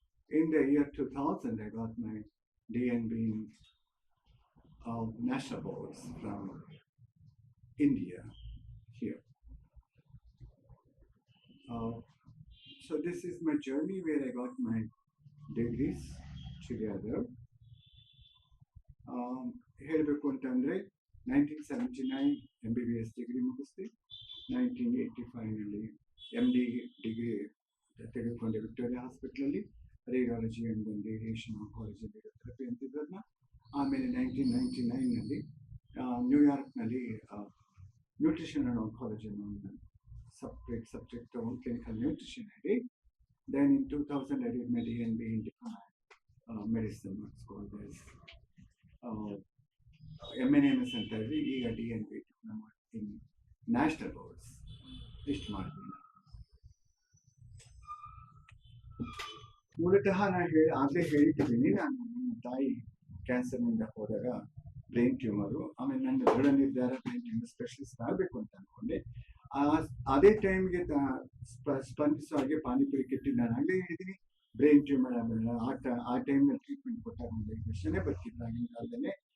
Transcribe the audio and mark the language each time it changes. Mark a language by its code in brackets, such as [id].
[en] In the year 2000, I got my DNB in national boards from India here. So this is my journey where I got my degrees together. [kn] ಹೇಳಬೇಕು ಅಂತಂದರೆ 1979 MBBS degree ಮುಗಿಸ್ದೆ. 1985ನಲ್ಲಿ MD degree ತೆಗೆದುಕೊಂಡೆ Victoria ಹಾಸ್ಪಿಟ್ಲಲ್ಲಿ, radiology and radiation oncology radiotherapy ಅಂತಿದ್ದನ್ನ. ಆಮೇಲೆ 1999ನಲ್ಲಿ ನ್ಯೂಯಾರ್ಕ್ನಲ್ಲಿ nutrition and oncology ಅನ್ನೋ ಒಂದು [en] separate subject on clinical nutrition I did. Then in 2000 I did my DNB in medicine, what's called as MNMS [kn] ಅಂತ ಹೇಳಿ. ಈಗ DNB in national boards ಇಷ್ಟು ಮಾಡಿದ್ದೀನಿ. ಮೂಲತಃ ನಾನು ಆಗಲೇ ಹೇಳಿದ್ದೀನಿ, ನಾನು ನನ್ನ ತಾಯಿ ಕ್ಯಾನ್ಸರ್ನಿಂದ ಹೋದಾಗ ಬ್ರೈನ್ ಟ್ಯೂಮರು. ಆಮೇಲೆ ನನ್ನ ದೃಢ ನಿರ್ಧಾರ ಬ್ರೈನ್ ಟ್ಯೂಮರ್ ಸ್ಪೆಷಲಿಸ್ಟ್ ಆಗಬೇಕು ಅಂತ ಅನ್ಕೊಂಡೆ. ಅದೇ ಟೈಮ್ಗೆ ಸ್ಪಂದಿಸೋ ಹಾಗೆ ಪಾನಿಪುರಿ ಕೆಟ್ಟಿ ನಾನು ಆಗಲೇ ಹೇಳಿದ್ದೀನಿ ಬ್ರೈನ್ ಟ್ಯೂಮರ್ ಆಮೇಲೆ ಆ ಟೈಮ್ನಲ್ಲಿ ಟ್ರೀಟ್ಮೆಂಟ್ ಕೊಟ್ಟಾಗ ಒಂದು 5 ವರ್ಷನೇ ಬರ್ತಿದ್ರು ಆಗಿನ ಕಾಲದಲ್ಲೇ.